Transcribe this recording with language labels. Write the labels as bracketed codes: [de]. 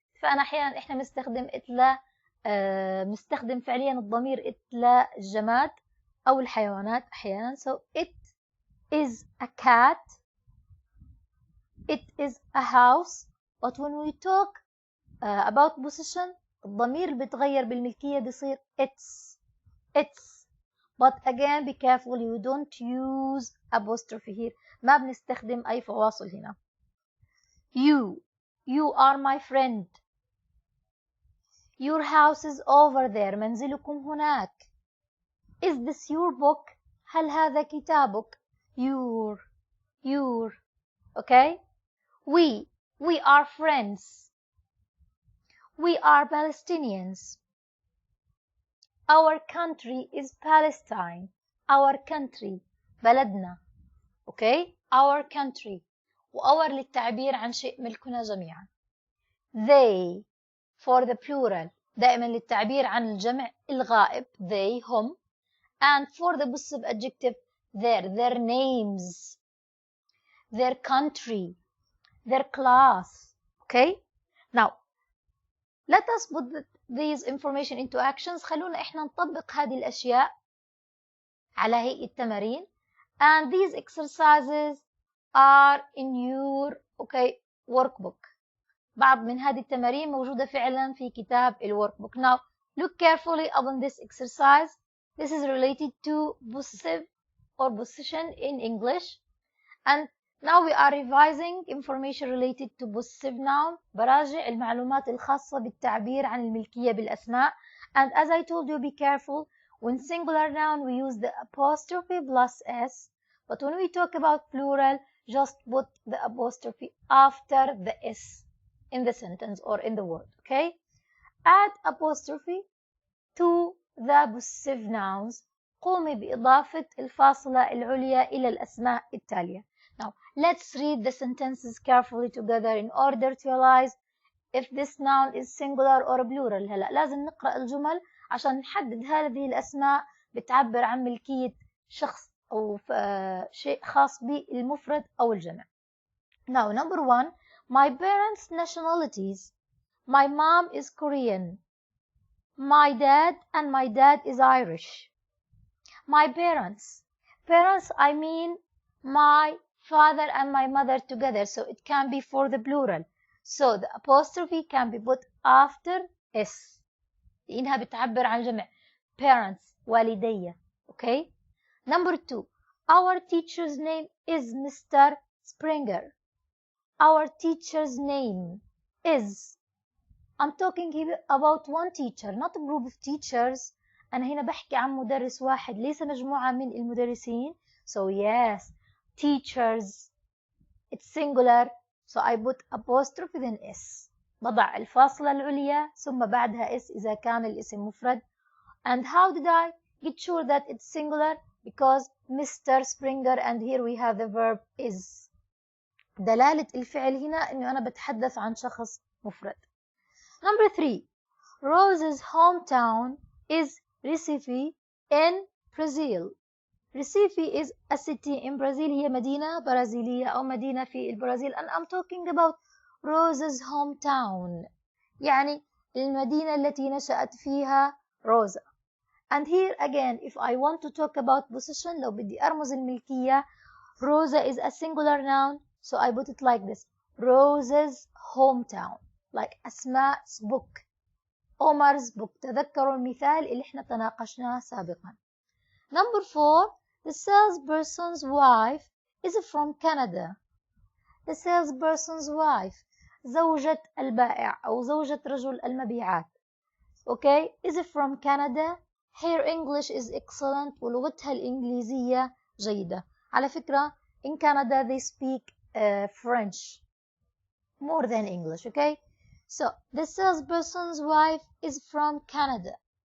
[ar] فأنا أحيانا إحنا بنستخدم it بنستخدم فعليا الضمير it للجماد أو الحيوانات أحيانا. [en] so it is a cat, it is a house. But when we talk about possession [ar] الضمير اللي بيتغير بالملكية بيصير [en] it's. But again be careful you don't use apostrophe here. [ar] ما بنستخدم أي فواصل هنا. [en] you are my friend. your house is over there. [ar] منزلكم هناك. [en] is this your book؟ [ar] هل هذا كتابك؟ [en] your. Okay? we are friends. we are Palestinians. our country is Palestine. our country بلدنا. Okay? our country. [ar] وأور للتعبير عن شيء ملكنا جميعا. [en] they for the plural [ar] دائما للتعبير عن الجمع الغائب they هم. [en] and for the possessive adjective their names, their country, their class. Okay? Now let us put these information into actions. [ar] خلونا إحنا نطبق هذه الأشياء على هيئة تمارين. [en] and these exercises are in your workbook. [ar] بعض من هذه التمارين موجودة فعلا في كتاب الworkbook. [en] Now look carefully upon this exercise. This is related to possessive or possession in English. And now we are revising information related to possessive noun. [ar] براجع المعلومات الخاصة بالتعبير عن الملكية بالأسماء. [en] And as I told you, be careful. When singular noun, we use the apostrophe plus s. But when we talk about plural, just put the apostrophe after the s in the sentence or in the word. Okay? Add apostrophe to the possessive nouns. [ar] قومي بإضافة الفاصلة العليا إلى الأسماء التالية. [en] Now, let's read the sentences carefully together in order to realize if this noun is singular or plural. [ar] هلأ لازم نقرأ الجمل عشان نحدد هذه الأسماء بتعبر عن ملكية شخص أو شيء خاص بالمفرد أو الجمع. [en] Now, number 1, my parents' nationalities. My mom is Korean. My dad is Irish. My parents. Parents, I mean my father and my mother together, so it can be for the plural. So the apostrophe can be put after s. [ar] لأنها بتعبر عن الجمع. [en] Parents, والدي. Okay? Number 2, our teacher's name is Mr. Springer. Our teacher's name is. I'm talking here about one teacher, not a group of teachers. [ar] أنا هنا بحكي عن مدرس واحد ليس مجموعة من المدرسين. [en] So yes, teachers. It's singular. So I put apostrophe then s. [ar] بضع الفاصلة العليا ثم بعدها s إذا كان الاسم مفرد. [en] And how did I get sure that it's singular? Because Mr. Springer, and here we have the verb is. [ar] دلالة الفعل هنا إنه أنا بتحدث عن شخص مفرد. [en] Number 3, Rose's hometown is Recife in Brazil. Recife is a city in Brazil. [ar] هي مدينة برازيلية أو مدينة في البرازيل. [en] and I'm talking about Rosa's hometown. [ar] يعني المدينة التي نشأت فيها روزا. [en] And here again, if I want to talk about possession, [ar] لو بدي أرمز الملكية, [en] Rosa is a singular noun, so I put it like this. Rosa's hometown. Like أسماء's book. Omar's book. [ar] تذكروا المثال اللي احنا تناقشناه سابقا. [en] Number 4, the salesperson's wife is from Canada. The salesperson's wife, [ar] زوجة البائع أو زوجة رجل المبيعات. [en] Okay, is from Canada. Her English is excellent [ar] ولغتها الإنجليزية جيدة. على فكرة, [en] in Canada they speak French more than English, okay? So, the salesperson's wife is from Canada.